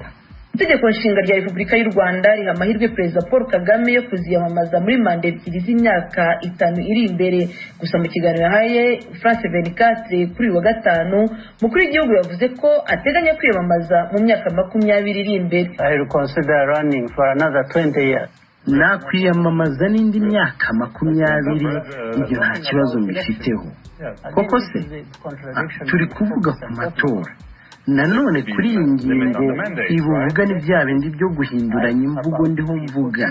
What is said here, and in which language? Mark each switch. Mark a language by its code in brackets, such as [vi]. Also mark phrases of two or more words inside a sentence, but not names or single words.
[rw] Itegeko nshinga rya Repubulika y'u Rwanda riha amahirwe Perezida Paul Kagame yo kuziyamamaza muri manda ebyiri z'imyaka 5 iri imbere. Gusa mu kiganiro yahaye France 24 kuri wa gatanu, mukuru w'igihugu yavuze ko ateganya kwiyamamaza mu myaka 20 iri imbere. [en] I will consider running for another 20 years. [rw] Nakwiyamamaza n'indi myaka 20 ibyo nta kibazo mbifiteho. Koko se turi kuvuga ku matora. Nanone kuri iyi ngingo ibuvuga ni bya bindi byo guhinduranya imvugo ndiho mvuga.